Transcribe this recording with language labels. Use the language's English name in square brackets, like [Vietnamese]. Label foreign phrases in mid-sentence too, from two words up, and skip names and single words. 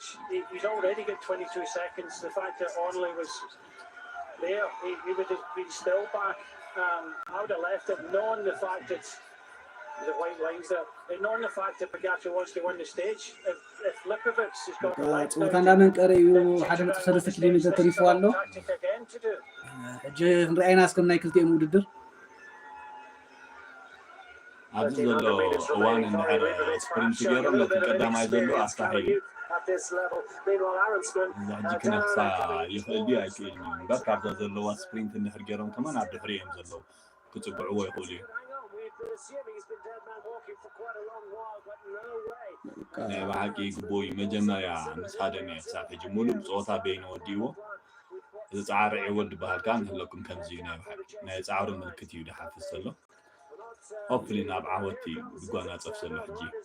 [English] He's already got 22 seconds. The fact that Only was there, he would have been still back. I would have left it, knowing the fact that the white lines there. Ignoring the fact that Pogacar wants to win the stage, if Lipovic has got the legs [Tigrinya] ጾታ እንዳመንቀረዩ ሓደ ነጥብ 3 ኪሎ ሜትር ተሪፉ ኣሎ [English] tactic again to do. [Tigrinya] ሕጂ ንርአይና እስከም ናይ ክልቲኦም ውድድር ኣብዚ ዘሎ እዋን እንድሕር ስፕሪንት ገይሮም ነቲ ቀዳማይ ዘሎ ኣስተሓይሉ [English] at this level. Meanwhile, Aronson [Tigrinya] ሕጂ ክነፍሳ ይኽእል ድዩ ኣይክእልን እዩ እምበር ካብዛ ዘለዋ ስፕሪንት እንድሕር ገይሮም ከመን ኣብ ድሕሪ እዮም ዘለዉ ክፅጉዕዎ ይኽእሉ እዩ ናይ ባሓቂ ግቦይ መጀመርያ ምስ ሃደመ ክሳብ ሕጂ ሙሉእ ፀወታ በይኑ ወዲዎ እዚ ፃዕሪ ዕወድ ዝበሃል ከዓ ንህለኩም ከምዚ እዩ ናይ ባሓቂ ናይ ፃዕሩ ምልክት እዩ ድሓፍዝ ዘሎ hopefully ናብ ዓወቲ ዝጓናፀፍ ዘሎ ሕጂ